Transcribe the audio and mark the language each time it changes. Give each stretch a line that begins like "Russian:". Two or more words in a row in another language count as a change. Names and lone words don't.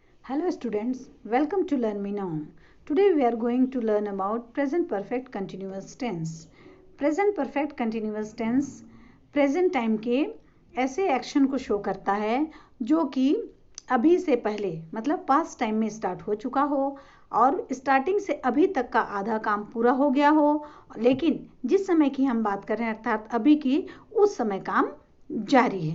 English: Hello students, welcome to Learn Me Now. Today we are going to learn about present perfect continuous tense. Present perfect continuous tense present time
Hindi: के ऐसे एक्शन को शो करता है जो कि अभी से पहले मतलब
English: past time
Hindi: में स्टार्ट हो चुका हो और स्टार्टिंग से अभी तक का आधा काम पूरा हो गया हो, लेकिन जिस समय की हम बात कर रहे हैं अर्थात अभी की, उस समय काम जारी है।